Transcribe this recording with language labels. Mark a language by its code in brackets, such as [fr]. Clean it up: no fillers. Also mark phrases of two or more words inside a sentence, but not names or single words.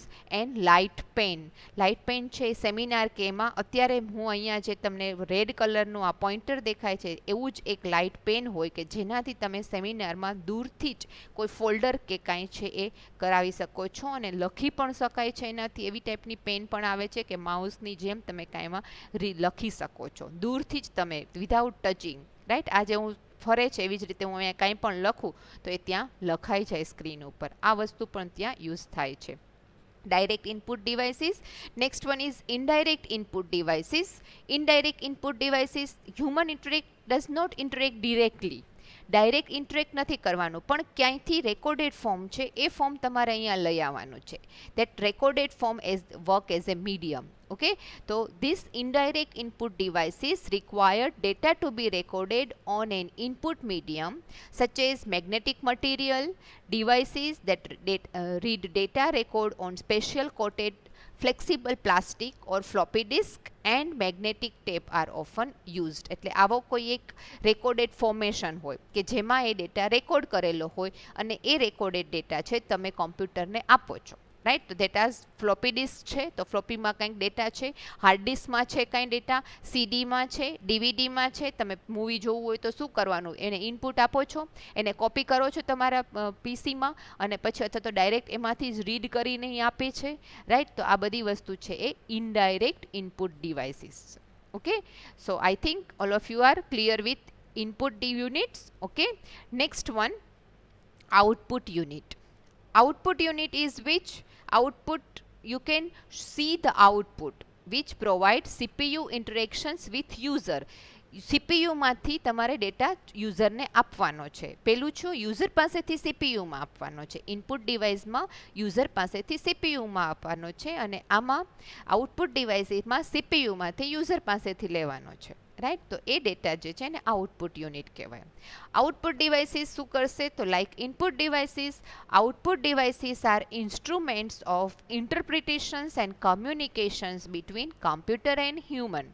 [en] and light pen, light pen [gu] છે સેમિનાર કે એમાં અત્યારે હું અહીંયા જે તમને રેડ કલરનું આ પોઇન્ટર દેખાય છે એવું જ એક [en] light pen [gu] હોય કે જેનાથી તમે સેમિનારમાં દૂરથી જ કોઈ ફોલ્ડર કે કાંઈ છે એ કરાવી શકો છો અને લખી પણ શકાય છે એનાથી. એવી ટાઈપની પેન પણ આવે છે કે માઉસની જેમ તમે કાંઈમાં લખી શકો છો દૂરથી જ તમે, [en] without touching. [gu] રાઈટ, આજે હું ફરે છે એવી જ રીતે હું અહીંયા કાંઈ પણ લખું તો એ ત્યાં લખાઈ જાય સ્ક્રીન ઉપર, આ વસ્તુ પણ ત્યાં યુઝ થાય છે. [en] Direct input devices. Next one is indirect input devices. Indirect input devices, human interact does not interact directly. direct interact [gu] નથી કરવાનું, પણ ક્યાંયથી [en] recorded form [gu] છે એ ફોર્મ તમારે અહીંયા લઈ આવવાનું છે. [en] that recorded form as work as a medium. Okay, so this indirect input devices require data to be recorded on an input medium such as magnetic material. Devices that read data record on special coated flexible plastic or floppy disk and magnetic tape are often used. [gu] એટલે આવો કોઈ એક [en] recorded formation [gu] હોય કે જેમાં એ ડેટા રેકોર્ડ કરેલો હોય અને એ [en] recorded data [gu] છે તમે કોમ્પ્યુટરને આપો છો. રાઈટ, તો [en] data floppy disk [gu] છે તો ફ્લોપીમાં કંઈક ડેટા છે, હાર્ડ ડિસ્કમાં છે કંઈ ડેટા, સીડીમાં છે, ડીવીડીમાં છે. તમે મૂવી જોવું હોય તો શું કરવાનું, એને ઇનપુટ આપો છો, એને કોપી કરો છો તમારા પીસીમાં અને પછી અથવા તો ડાયરેક્ટ એમાંથી જ રીડ કરીને આપે છે. રાઈટ, તો આ બધી વસ્તુ છે એ [en] indirect input devices. okay, so I think all of you are clear with input units. okay, next one, output unit. Output unit is which output you can see the output which provides CPU interactions with user. [gu] CPU માંથી તમારે ડેટા યુઝરને આપવાનો છે. પેલું છું યુઝર પાસેથી સીપીયુમાં આપવાનો છે, ઇનપુટ ડિવાઇસમાં યુઝર પાસેથી સીપીયુમાં આપવાનો છે અને આમાં આઉટપુટ ડિવાઇસમાં સીપીયુમાંથી યુઝર પાસેથી લેવાનો છે. રાઈટ, તો એ ડેટા જે છે ને [en] output unit [gu] કહેવાય. [en] output devices [gu] શું કરશે, તો [en] like input devices, output devices are instruments of interpretations and communications between computer and human.